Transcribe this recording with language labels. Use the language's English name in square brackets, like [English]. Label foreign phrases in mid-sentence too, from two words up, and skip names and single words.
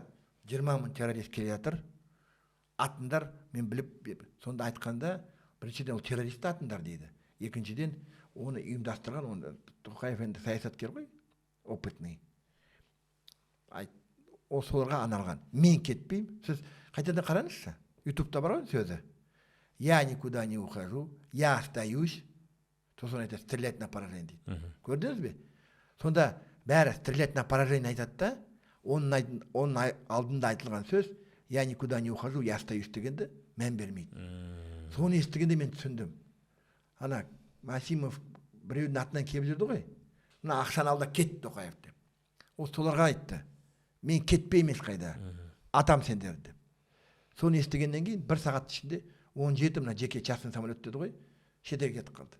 [Kazakh] 20 мың террорист келе жатыр. Атындар, мен біліп, сонда айтқанда, біріншіден ол террорист атындар дейді. Екіншіден, оны ұйымдастырған, оны Тоқаев енді саясаткер ғой, опытный. Ол соларға арналған. Мен кетпеймін. Сіз қайтадан қараңызшы. Ютубта бар ғой сөзі. [Russian] Я никуда не ухожу, я остаюсь. [Kazakh] Сосын айтады, [Russian] стрелять на поражение [Kazakh] дейді. Көрдіңіз бе? Сонда бәрі [Russian] стрелять на поражение [Kazakh] айтады да, оның алдында айтылған сөз, [Russian] я никуда не ухожу, я остаюсь [Kazakh] дегенді мән бермейді. Соны естігенде мен түсіндім. Ана Мәсімов біреудің атынан келіп жүрді ғой. Мына ақшаны алда кет Тоқаев деп. Ол соларға айтты. Мен кетпеймін ешқайда. Атам сендер деп. Соны естігеннен кейін бір сағат ішінде 17 мына жеке [Russian] частный самолет [Kazakh] деді ғой, шетелге кетіп қалды.